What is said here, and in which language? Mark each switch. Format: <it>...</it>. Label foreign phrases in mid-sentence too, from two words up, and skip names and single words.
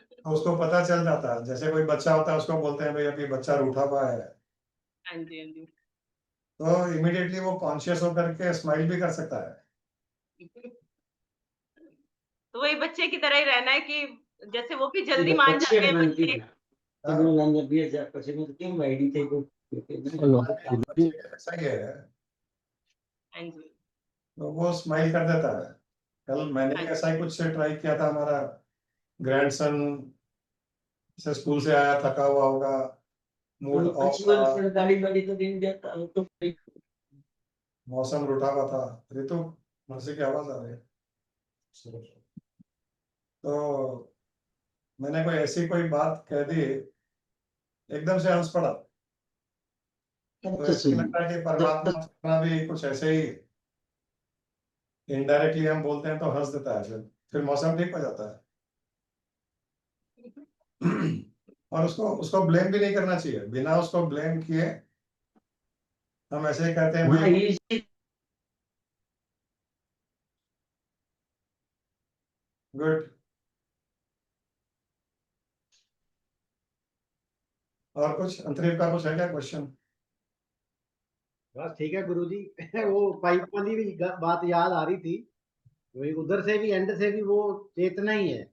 <hi>तो उसको पता चल जाता है। जैसे कोई बच्चा होता है, उसको बोलते हैं भाई अभी बच्चा रूठा हुआ है, हाँ जी, हाँ जी। तो इमीडिएटली वो कॉन्शियस होकर के स्माइल भी कर सकता है। तो वही बच्चे की तरह ही रहना है कि जैसे वो भी जल्दी</hi> <id>Tidak</id> <hi>मान</hi> <id>kecil</id> <hi>जाते हैं</hi> <id>nanti.</id> <hi>बच्चे।</hi> <id>Sebelum nanya biasa, pasti mungkin Mbak Edi itu. Kalau</id> <hi>बच्चे ऐसा ही है, हाँ जी, तो वो स्माइल कर देता है। कल मैंने हाँ भी जी, ऐसा ही कुछ से ट्राई किया था। हमारा ग्रैंडसन से स्कूल से आया, थका हुआ होगा,</hi> <en>mood off</en> <id>kecil</id> <hi>था,</hi> <id>sekali Mbak itu dia tahu tuh.</id> <hi>मौसम रूठा हुआ था। ऋतु, मर्सी की आवाज आ रही है। तो मैंने कोई ऐसी कोई बात कह दी, एकदम से हंस पड़ा। तो ऐसे</hi> <id>Tersenyum.</id> <hi>लगता है कि परमात्मा का भी कुछ ऐसे ही इनडायरेक्टली हम बोलते हैं तो हंस देता है, फिर मौसम ठीक हो जाता है। और उसको उसको ब्लेम भी नहीं करना चाहिए, बिना उसको ब्लेम किए हम ऐसे ही कहते हैं</hi> <id>Nah,</id> <hi>भाई</hi> <id>ini sih</id> <hi>गुड। और कुछ अंतरिम का कुछ है क्या क्वेश्चन? बस ठीक है गुरुजी। वो पाइप वाली भी बात याद आ रही थी। वही उधर से भी एंड से भी वो चेतना ही है।</hi>